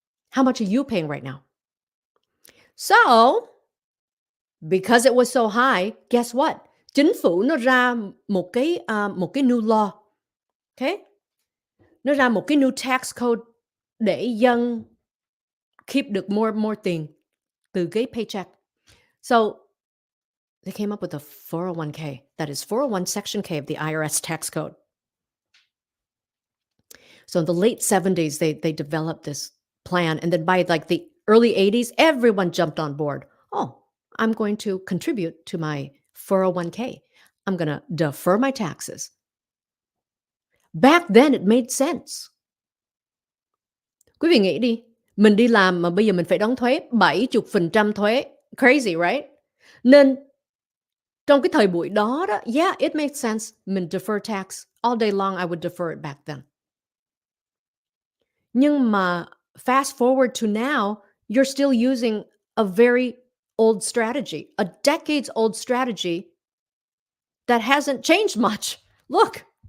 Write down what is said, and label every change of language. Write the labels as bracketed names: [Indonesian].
[English] How much are you paying right now? So, because it was so high, guess what? [Vietnamese] Chính phủ nó ra một cái new law. Okay? Nó ra một cái new tax code để dân keep được more tiền từ cái paycheck. [English] So, they came up with a 401k. That is 401 Section K of the IRS tax code. So in the late 70s, they developed this plan. And then by like the early 80s, everyone jumped on board. Oh, I'm going to contribute to my 401k. I'm going to defer my taxes. Back then, it made sense. [Vietnamese] Quý vị nghĩ đi, mình đi làm mà bây giờ mình phải đóng thuế 70% thuế. [English] Crazy, right? [Vietnamese] Nên trong cái thời buổi đó, [English] yeah, it makes sense. [Vietnamese] Mình defer tax. [English] All day long, I would defer it back then. [Vietnamese] Nhưng mà [English] fast forward to now, you're still using a very old strategy, a decades old strategy that hasn't changed much. Look.